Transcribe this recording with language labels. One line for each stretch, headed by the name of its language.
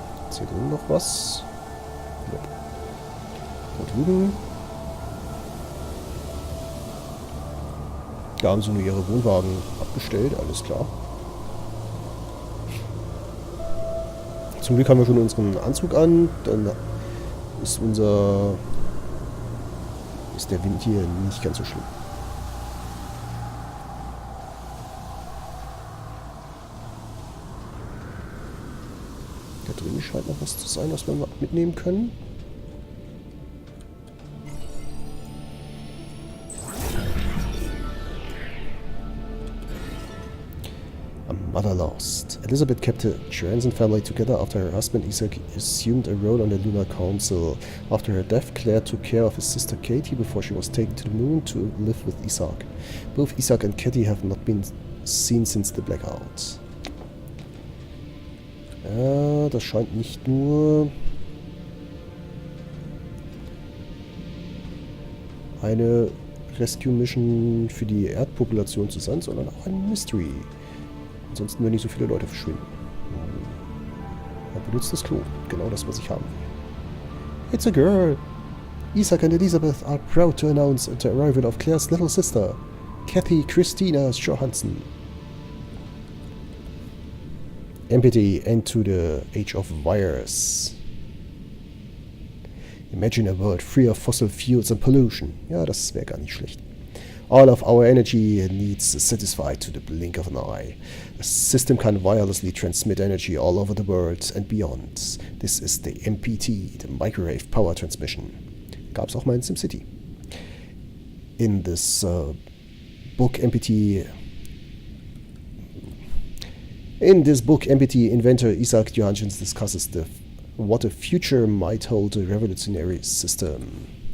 German: Ist hier drüben noch was? Ja. Da drüben. Da haben sie nur ihre Wohnwagen abgestellt, alles klar. Zum Glück haben wir schon unseren Anzug an, dann ist der Wind hier nicht ganz so schlimm. Da drüben scheint noch was zu sein, was wir mitnehmen können.
English: Mother lost. Elizabeth kept the Johnson family together after her husband Isaac assumed a role on the Lunar Council. After her death, Claire took care of his sister Katie before she was taken to the moon to live with Isaac. Both Isaac and Katie have not been seen since the blackout.
German: Das scheint nicht nur eine Rescue Mission für die Erdpopulation zu sein, sondern auch ein Mystery. Ansonsten werden nicht so viele Leute verschwinden. Er benutzt das Klo. Genau das, was ich haben will.
English: It's a girl. Isaac and Elizabeth are proud to announce the arrival of Claire's little sister, Kathy Christina Johansson. MPT into the age of virus. Imagine a world free of fossil fuels and pollution.
German: Ja, das wäre gar nicht schlecht.
English: All of our energy needs satisfied to the blink of an eye. The system can wirelessly transmit energy all over the world and beyond. This is the MPT, the Microwave Power Transmission.
German: Gab's auch mal in SimCity.
English: In this book, MPT... In this book, MPT inventor Isaac Johannes discusses what a future might hold a revolutionary system.